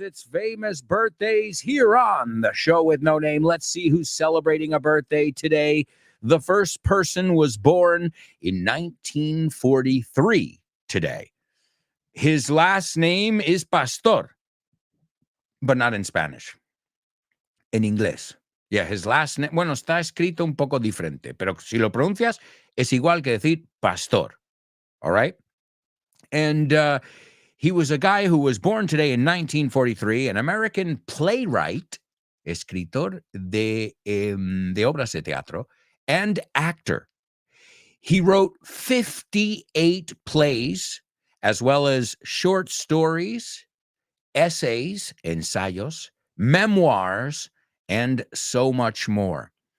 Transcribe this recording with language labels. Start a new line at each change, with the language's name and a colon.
English: It's famous birthdays here on the show with no name. Let's see who's celebrating a birthday today. The first person was born in 1943 today. His last name is Pastor, but not in Spanish.
Spanish: En inglés.
English: Yeah, his last name,
Spanish: bueno, está escrito un poco diferente, pero si lo pronuncias, es igual que decir pastor.
English: All right? And he was a guy who was born today in 1943, an American playwright,
Spanish: escritor de obras de teatro,
English: and actor. He wrote 58 plays, as well as short stories, essays, ensayos, memoirs, and so much more.